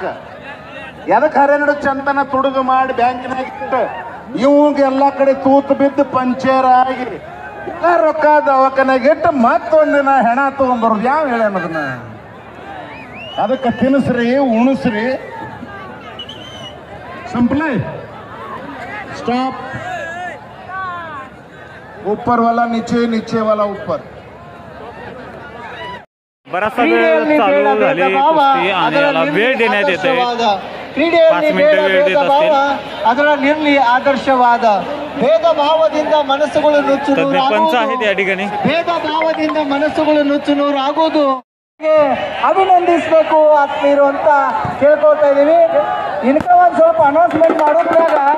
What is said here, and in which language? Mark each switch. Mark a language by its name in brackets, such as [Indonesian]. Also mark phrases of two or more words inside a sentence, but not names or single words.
[Kannada] ಎದಕ್ಕೆ ಹರೆರಡು ಚಂತನ ತುಡುಗು ಮಾಡಿ ಬ್ಯಾಂಕಿನಾಗ ಇಟ್ಟು ಇವಂಗ ಎಲ್ಲ ಕಡೆ ತೂತು ಬಿದ್ದು ಪಂಚರ್ ಆಗಿ ಎಲ್ಲ ರೊಕ್ಕ ದವಾಖಾನಾಗ ಇಟ್ಟು ಮತ್ತೊಂದಿನ ಹೆಣ ತಗೊಂಡ್ಬರೋದು ಯಾವ ಹೇಳೋದನ್ನ. ಅದಕ್ಕೆ ತಿನ್ನಿಸ್ರಿ ಉಣಿಸ್ರಿ. [Marathi] संपले. स्टॉप. [Hindi] ऊपर वाला नीचे, नीचे वाला ऊपर. [Marathi] बराचसा वेळ चालू झाली कुस्ती आणि याला वेळ देण्यात येते. 5 मिनिटं वेळ देत असतील. [Kannada] ಅದರಲ್ಲಿರಲಿ ಆದರ್ಶವಾದ ಭೇದ ಭಾವದಿಂದ ಮನಸ್ಸುಗಳು ನುಚ್ಚು [Marathi] तज्ञ पंच आहेत या ठिकाणी. [Kannada] ಭೇದ ಭಾವದಿಂದ ಮನಸ್ಸುಗಳು ನುಚ್ಚು ನೂರು ಆಗೋದು ಅಭಿನಂದಿಸಬೇಕು ಆತ್ಮೀಯರು ಅಂತ ಕೇಳ್ಕೊಳ್ತಾ ಇದೀವಿ. ಇನ್ಕ ಒಂದ್ ಸ್ವಲ್ಪ ಅನೌನ್ಸ್ಮೆಂಟ್ ಮಾಡೋದ್ರಾಗ